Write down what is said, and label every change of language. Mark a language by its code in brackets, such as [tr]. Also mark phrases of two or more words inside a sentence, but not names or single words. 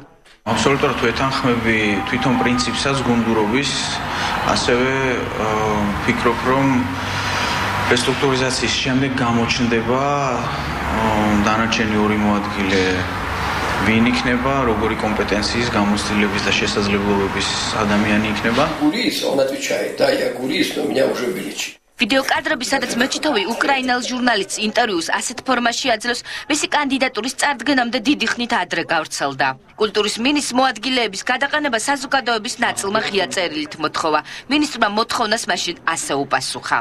[ka] Absolutურად ვეთანხმები თვითონ პრინციპსაც გუნდურობის, ასევე ვფიქრობ, რომ რესტრუქტურიზაციის შემდეგ გამოჩნდება დანარჩენი ორი მოადგილე ვინ იქნება, როგორი კომპეტენციის, გამოცდილების და შესაძლებლობების ადამიანი იქნება. [ru] Гурис, он отвечает, да, я гурист, но меня уже вылечили. [ka] ვიდეო კადრები, სადაც მეჩეთოვი უკრაინელ ჟურნალისტს ინტერვიუს ასეთ ფორმაში აძლევს, მისი კანდიდატურის წარდგენამდე დიდი ხნით ადრე გავრცელდა. კულტურის მინისტრს მოადგილეების გადაყენება საზოგადოების ნაწილმა ღია წერილით მოთხოვა. მინისტრმა მოთხოვნას მაშინ ასე უპასუხა.